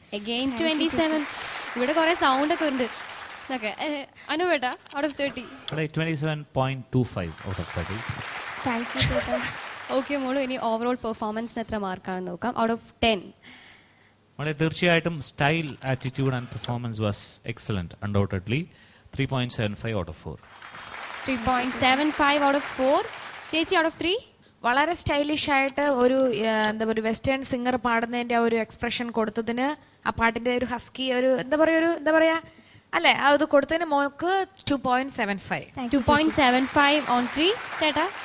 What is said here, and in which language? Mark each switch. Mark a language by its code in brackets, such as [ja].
[en] Again 27. [ml] ഇവിടെ കുറെ sound ഒക്കെ ഉണ്ട്. Okay, Anu ബേട്ടാ [en] Out of 30? 27.25 out of 30. Thank you ചേട്ടാ. [ml] ഓക്കെ മോളു, ഇനി ഓവറോൾ പെർഫോമൻസിന് എത്ര മാർക്കാണെന്ന് നോക്കാം. [en] Out of 10? [ml] വളരെ തീർച്ചയായിട്ടും [en] Style, attitude and performance was excellent. Undoubtedly 3.75 out of 4. 3.75 out of 4. ചേച്ചി out of 3? [ml] വളരെ സ്റ്റൈലിഷ് ആയിട്ട് ഒരു എന്താ പറയുക വെസ്റ്റേൺ സിംഗർ പാടുന്നതിന്റെ ഒരു എക്സ്പ്രഷൻ കൊടുത്തതിന്, ആ പാട്ടിന്റെ ഒരു ഹസ്കി എന്താ പറയാ അല്ലെ, അത് കൊടുത്തതിന് മോക്ക് 2.75. [en] 2.75 on 3. ചേട്ടാ?